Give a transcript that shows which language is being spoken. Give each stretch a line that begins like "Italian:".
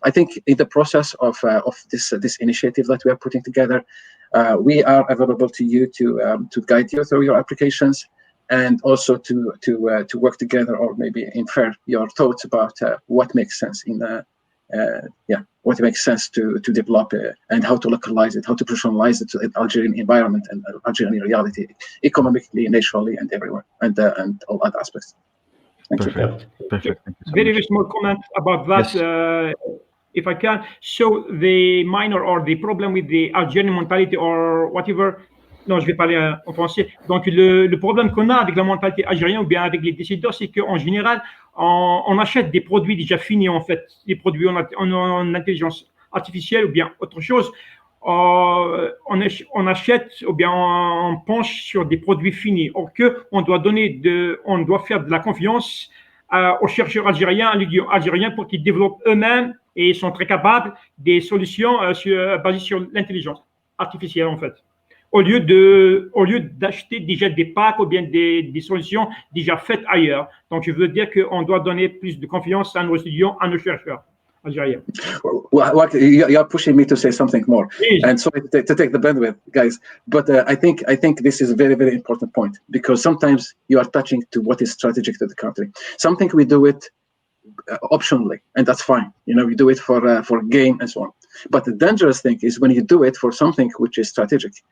English: I think in the process of this initiative that we are putting together, we are available to you to guide you through your applications, and also to work together, or maybe infer your thoughts about what makes sense what makes sense to develop and how to localize it, how to personalize it to the Algerian environment and Algerian reality, economically, nationally, and everywhere, and all other aspects. Thank you. Perfect. Thank you so Very much. small comment about that, Yes. if I can. So the minor or the problem with the Algerian mentality or whatever.
French: Non, je vais parler en français. Donc, le problème qu'on a avec la mentalité algérienne ou bien avec les décideurs, c'est qu'en général, on achète des produits déjà finis, en fait, des produits en intelligence artificielle ou bien autre chose. On achète ou bien on penche sur des produits finis. Or que on doit faire de la confiance aux chercheurs algériens, à algériens pour qu'ils développent eux-mêmes, et ils sont très capables, des solutions basées sur l'intelligence artificielle, en fait. Au lieu d'acheter déjà des packs ou bien des solutions déjà faites ailleurs. Donc, je veux dire qu'on doit donner plus de confiance à nos étudiants, à nos chercheurs algériens.
English: Well, you're pushing me to say something more, Please. and sorry to take the bandwidth, guys. But I think this is a very, very important point, because sometimes you are touching to what is strategic to the country. Something we do it optionally, and that's fine. We do it for gain and so on. But the dangerous thing is when you do it for something which is strategic.